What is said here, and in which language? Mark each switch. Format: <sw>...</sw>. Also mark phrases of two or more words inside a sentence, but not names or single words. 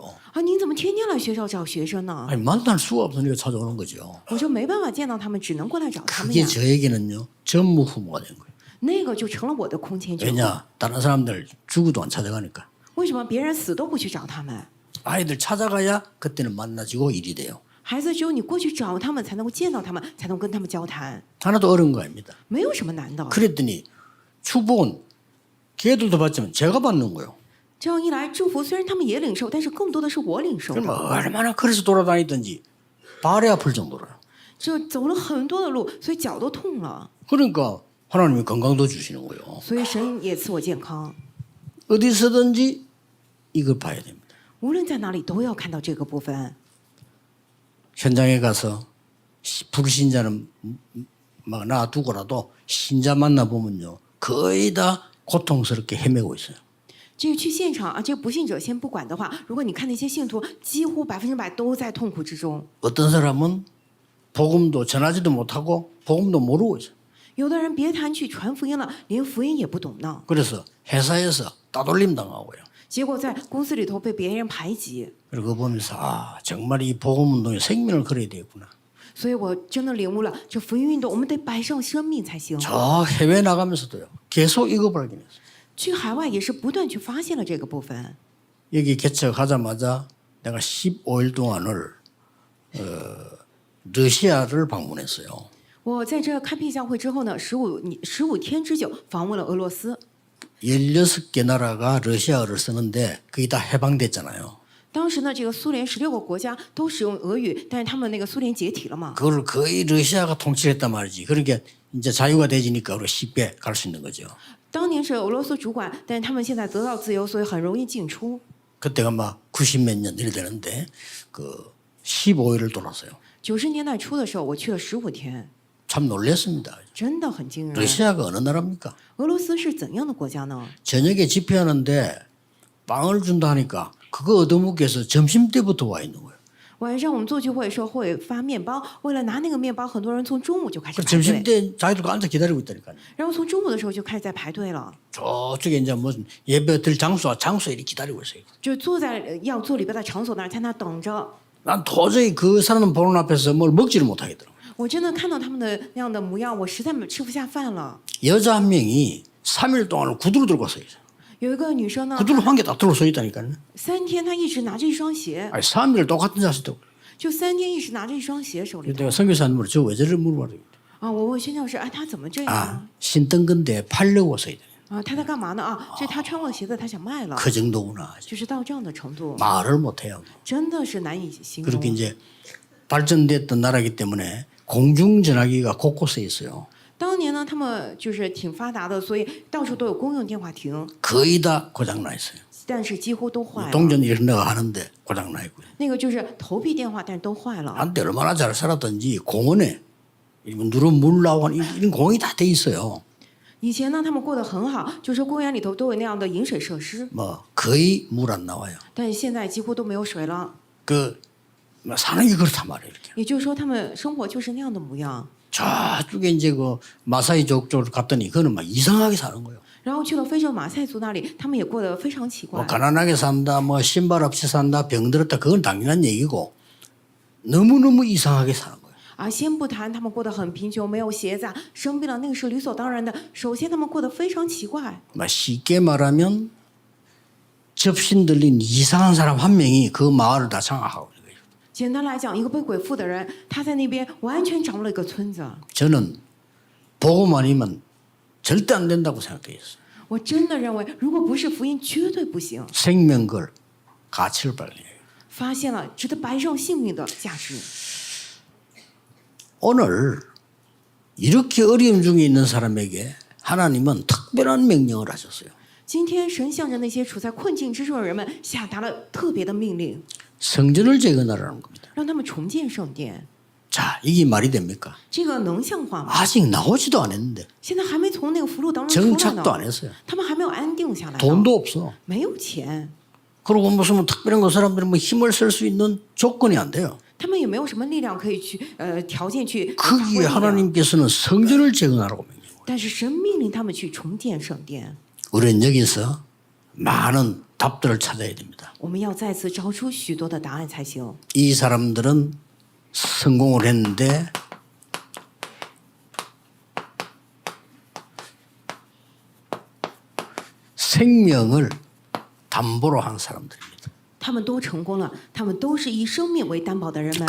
<zh>您怎么天天来学校找学生呢？</zh> <ko>아니 만날 수가 없으니까 찾아오는 거죠.</ko> <zh>我说没办法见到他们，只能过来找他们</zh> <ko>그게</ko> <zh>呀。</zh> <ko>저에게는요 전무후무가 된 거예요.</ko> <zh>那个就成了我的空前绝后。</zh> <ko>왜냐 다른 사람들 죽어도 안 찾아가니까.</ko> <zh>为什么别人死都不去找他们？</zh> <ko>아이들 찾아가야 그때는 만나지고 일이 돼요.</ko> <zh>孩子只有你过去找他们，才能够见到他们，才能跟他们交谈，</zh> <ko>하나도 어려운 거 아닙니다.</ko> <zh>没有什么难的。</zh> <ko>그랬더니 축복은 걔들도 받지만 제가 받는 거예요.</ko> <zh>这样一来，祝福虽然他们也领受，但是更多的是我领受</zh> <ko>그럼</ko> <zh>的。</zh> <ko>얼마나 그래서 돌아다니든지 발이 아플 정도로요.</ko> <zh>这走了很多的路，所以脚都痛了，</zh> <ko>그러니까 하나님이 건강도 주시는 거예요.</ko> <zh>所以神也赐我健康。</zh> <ko>어디서든지 이걸 봐야 됩니다.</ko> <zh>无论在哪里，都要看到这个部分。</zh> <ko>현장에 가서 불신자는 막 놔두고라도 신자 만나보면요. 거의 다 고통스럽게 헤매고 있어요.</ko> <zh>这个去现场啊，这个不信者先不管的话，如果你看那些信徒，几乎100%都在痛苦之中。</zh> <ko>어떤 사람은 복음도 전하지도 못하고 복음도 모르고 있어요.</ko> <zh>有的人别谈去传福音了，连福音也不懂呢。</zh> <ko>그래서 회사에서 따돌림 당하고요.</ko> <zh>结果在公司里头被别人排挤，</zh> <ko>그리고 그거 보면서 아 정말 이 복음 운동에 생명을 걸어야 되겠구나.</ko> <zh>所以我真的领悟了，这福音运动我们得摆上生命才行。</zh> <ko>저 해외 나가면서도요. 계속 이거 발견했어요.</ko> <zh>去海外也是不断去发现了这个部分。</zh> <ko>여기 개척하자마자 내가 15일 동안을 러시아를 방문했어요.</ko> <zh>我在这开辟教会之后呢，15天之久访问了俄罗斯，</zh> <ko>16개 나라가 러시아어를 쓰는데 그게 다 해방됐잖아요.</ko> <zh>当时呢，这个苏联16个国家都使用俄语，但是他们那个苏联解体了嘛，</zh> <ko>그걸 거의 러시아가 통치했단 말이지. 그러니까 이제 자유가 되지니까 우리 쉽게 갈 수 있는 거죠.</ko> <zh>当年是俄罗斯主管，但是他们现在得到自由，所以很容易进出。</zh> <ko>그때가 막 90몇 년 이래 되는데 그 15일을 돌았어요.</ko> <zh>90 年代初的时候，我去了15天，</zh> <ko>참 놀랐습니다.</ko> <zh>真的很惊人。</zh> <ko>러시아가 어느 나라입니까?</ko> <zh>俄罗斯是怎样的国家呢？</zh> <ko>저녁에 집회하는데 빵을 준다 하니까 그거 얻어먹기 위해서 점심때부터 와 있는 거예요.</ko> <zh>晚上我们做聚会的时候会发面包，为了拿那个面包，很多人从中午就开始</zh> <ko>그</ko> <zh>排队，</zh> <ko>점심때 자기들도 앉아 기다리고 있다니까요.</ko> <zh>然后从中午的时候就开始在排队了，</zh> <ko>저쪽에 이제 무슨 예배 들 장소에 이렇게 기다리고 있어요.</ko> <zh>就坐在要做礼拜的场所那儿，在那等着。</zh> <ko>난 도저히 그 사람 보는 앞에서 뭘 먹지를 못하겠더라고요.</ko> <zh>我真的看到他们的那样的模样，我实在吃不下饭了。</zh> <ko>여자 한 명이 3일 동안 구두를 들고 서 있어요.</ko> <zh>有一个女生呢，</zh> <ko>구두를 한 개 다 들고 서 있다니까요.</ko> <zh>3 天她一直拿着一双鞋，</zh> <ko>아니 3일 똑같은 자세도.</ko> <zh>就3天一直拿着一双鞋手里头。</zh> <ko>내가 선교사님으로 저 왜 저를 물어봐요.</ko> <zh>啊，我问宣教师，哎，他怎么这样</zh> <ko>아</ko> <zh>啊？</zh> <ko>신던 건데 팔려고 서 있다.</ko> <zh>啊，他在干嘛呢？啊，这他穿过的鞋子，他想卖了，</zh> <ko>그 정도구나.</ko> <zh>就是到这样的程度，</zh> <ko>말을 못해요.</ko> <zh>真的是难以形</zh> <ko>그렇게</ko> <zh>容。</zh> <ko>이제 발전됐던 나라이기 때문에 공중전화기가 곳곳에 있어요.</ko> <zh>当年呢，他们就是挺发达的，所以到处都有公用电话亭，</zh> <ko>거의 다 고장나 있어요.</ko> <zh>但是几乎都坏了。</zh> <ko>동전 이렇게 내가 하는데 고장나 있고요.</ko> <zh>那个就是投币电话，但是都坏了。</zh> <ko>한때 얼마나 잘 살았던지 공원에 누르면 물 나오고 이런 공이 다 돼 있어요.</ko> <zh>以前呢，他们过得很好，就是公园里头都有那样的饮水设施，</zh> <ko>뭐 거의 물 안 나와요.</ko> <zh>但是现在几乎都没有水了。</zh> <ko>그 사는 게 그렇단 말이에요. 이렇게.</ko> <zh>也就是说，他们生活就是那样的模样。</zh> <ko>저쪽에 이제 그 마사이족 쪽으로 갔더니 그는 막 이상하게 사는 거예요.</ko> <zh>然后去了非洲马赛族那里，他们也过得非常奇怪</zh> <ko>뭐 。 가난하게 산다, 뭐 신발 없이 산다, 병들었다, 그건 당연한 얘기고 너무너무 이상하게 사는 거예요.</ko> <zh>啊，先不谈他们过得很贫穷，没有鞋子，生病了，那个是理所当然的。首先，他们过得非常奇怪。</zh> <ko>뭐 쉽게 말하면 접신 들린 이상한 사람 한 명이 그 마을을 다 장악하고 있는 거예요.</ko> <zh>简单来讲，一个被鬼附的人，他在那边完全掌握了一个村子。</zh> <ko>저는 보고만 이면 절대 안 된다고 생각했어요.</ko> <zh>我真的认为，如果不是福音，绝对不行。</zh> <ko>생명 걸 가치를 발견해요.</ko> <zh>发现了值得白上性命的价值。</zh> <ko>오늘 이렇게 어려움 중에 있는 사람에게 하나님은 특별한 명령을 하셨어요.</ko> <zh>今天神向着那些处在困境之中的人们下达了特别的命令，</zh> <ko>성전을 재건하라는 겁니다.</ko> <zh>让他们重建圣殿。</zh> <ko>자, 이게 말이 됩니까?</ko> <zh>这个能像话吗？</zh> <ko>아직 나오지도 않았는데</ko> <zh>现在还没从那个俘虏当中出来</zh> <ko>정착도 안</ko> <zh>呢，</zh> <ko>했어요.</ko> <zh>他们还没有安定下来呢，</zh> <ko>돈도 없어.</ko> <zh>没有钱，</zh> <ko>그리고 무슨 뭐 특별한 거 사람들이 뭐 힘을 쓸 수 있는 조건이 안 돼요.</ko> <zh>他们也没有什么力量可以去条件去发</zh> <ko>거기에</ko> <zh>挥力量。</zh> <ko>하나님께서는 성전을 재건하라고 명령해요.</ko> <zh>但是神命令他们去重建圣殿。</zh> <ko>우리는 여기서 많은 답들을 찾아야 됩니다.</ko> <zh>我们要再次找出许多的答案才行。</zh> <ko>이 사람들은 성공을 했는데 생명을 담보로 한 사람들입니다.</ko> <zh>他们都成功了，他们都是以生命为担保的人们。</zh>